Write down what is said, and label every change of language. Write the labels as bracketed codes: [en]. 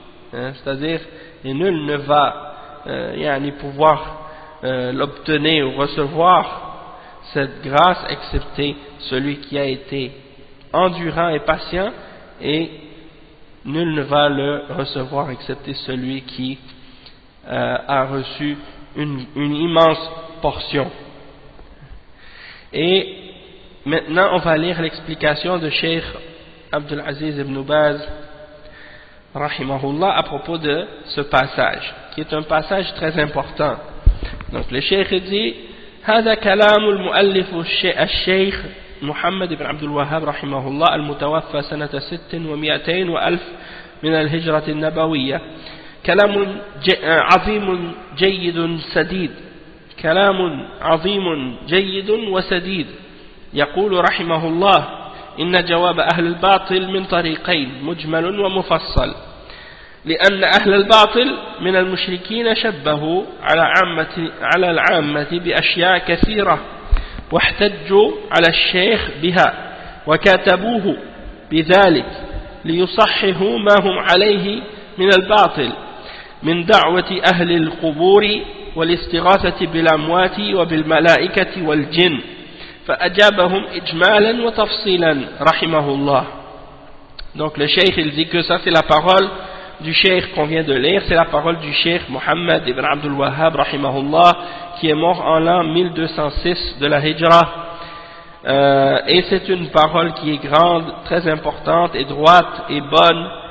[fr] C'est-à-dire, et nul ne va pouvoir l'obtenir ou recevoir cette grâce excepté celui qui a été endurant et patient, et nul ne va le recevoir excepté celui qui a reçu une immense portion. Et maintenant on va lire l'explication de Cheikh Abdul Aziz ibn Baz rahimahullah à propos de ce passage, qui est un passage très important. Donc le Cheikh dit [ar] هذا كلام المؤلف الشيخ محمد بن عبد الوهاب رحمه الله المتوفى سنة 600 وألف من الهجرة النبوية، كلام عظيم جيد سديد، كلام عظيم جيد وسديد. يقول رحمه الله إن جواب أهل الباطل من طريقين مجمل ومفصل، لأن أهل الباطل من المشركين شبهوا على العامة بأشياء كثيرة واحتجوا على الشيخ بها وكاتبوه بذلك ليصححوا ما هم عليه من الباطل من دعوة أهل القبور والاستغاثة بالأموات وبالملائكة والجن، فأجابهم إجمالا وتفصيلا رحمه الله. [fr] Donc le cheikh il dit que ça c'est la parole du cheikh qu'on vient de lire, c'est la parole du cheikh Mohammed ibn Abdul Wahhab rahimahullah, qui est mort en l'an 1206 de la Hijra, et c'est une parole qui est grande, très importante et droite et bonne.